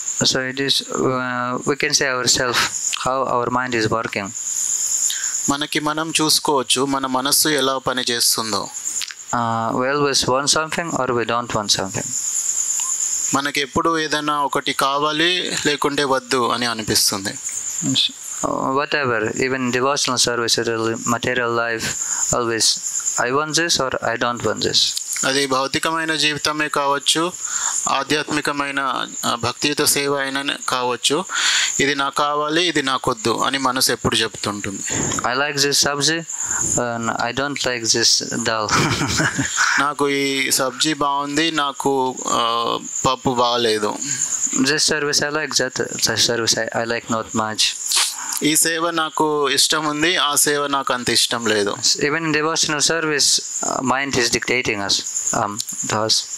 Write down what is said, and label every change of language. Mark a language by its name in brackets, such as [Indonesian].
[English] So it is, we can say ourselves how our mind is working. [Telugu] మనకి మనం చూసుకోవచ్చు మన మనస్సు ఎలా పనిచేస్తుందో. [English] We always want something or we don't want something. [Telugu] మనకి ఎప్పుడు ఏదైనా ఒకటి కావాలి లేకుంటే వద్దు అని అనిపిస్తుంది. [English] Whatever, even devotional service or material life, always I want this or I don't want this. [Telugu] అది భౌతికమైన జీవితమే కావచ్చు, ఆధ్యాత్మికమైన భక్తియుత సేవ అయినా కావచ్చు. ఇది నాకు కావాలి, ఇది నాకొద్దు అని మనసు ఎప్పుడు చెప్తుంటుంది. [English] I like this sabji and I don't like this dal. [Telugu] నాకు ఈ సబ్జీ బాగుంది, నాకు పప్పు బాగలేదు. [English] This service I like, that service I like not much. [Telugu] ఈ సేవ నాకు ఇష్టం ఉంది, ఆ సేవ నాకు అంత ఇష్టం లేదు. [English] Even in devotional service, mind is dictating us to us.